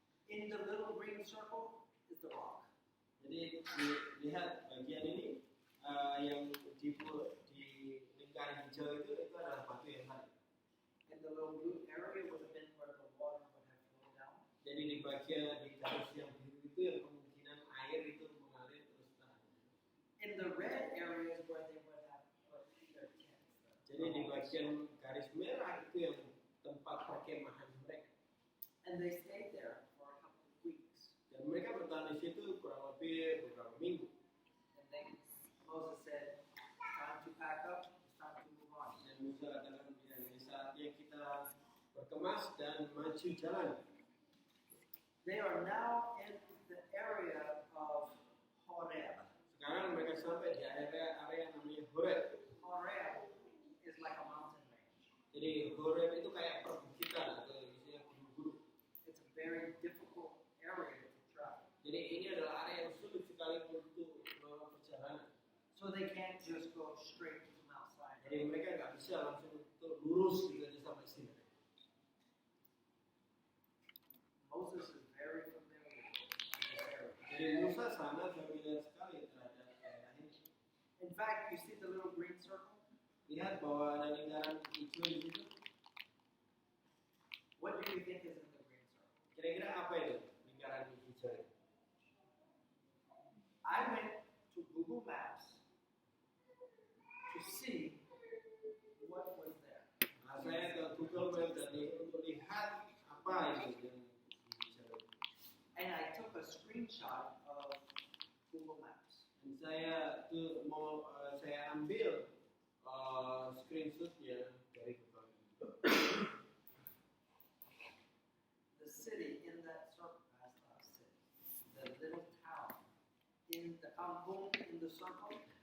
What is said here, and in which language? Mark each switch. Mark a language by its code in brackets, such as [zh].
[en] In the little green circle is the rock. [id] Jadi lihat bagian ini yang di lingkaran hijau itu adalah batu yang tadi. [en] And the little blue area would have been where the water would have flowed down. [id] Jadi di bagian di garis yang biru itu yang kemungkinan air itu mengalir terus tahan. [en] In the red areas where they would have put their tents. [id] Jadi di bagian garis merah itu yang tempat perkemahan mereka. [en] And they stayed there for a couple of weeks. [id] Dan mereka bertahan di situ kurang lebih beberapa minggu. [en] And then Moses said, it's time to pack up, it's time to move on. [id] Dan Musa katakan ya, ini saatnya kita berkemas dan maju jalan. [en] They are now in the area of Horeb. [id] Sekarang mereka sampai di area namanya Horeb. [en] Horeb is like a mountain range. [id] Jadi Horeb itu kayak perbukitan atau isinya gunung-gunung. [en] It's a very difficult area to travel. [id] Jadi ini adalah area yang sulit sekali untuk melakukan perjalanan. [en] So they can't just go straight to Mount Sinai. [id] Jadi mereka nggak bisa langsung lurus gitu aja sampai sini. [en] Moses is very familiar with this area. [id] Jadi Musa sangat familiar sekali terhadap daerah ini. [en] In fact, you see the little green circle? [id] Lihat bahwa ada lingkaran hijau di situ. [en] What do you think is in the green circle? [id] Kira-kira apa itu lingkaran hijau itu? [en] I went to Google Maps to see what was there. [id] Nah, saya ke Google Maps tadi untuk lihat apa itu yang hijau itu. [en] And I took a screenshot of Google Maps. [id] Dan saya tuh mau saya ambil screenshotnya dari Google. [en] The city in that circle, that's not a city, the little town in the kampung in the circle,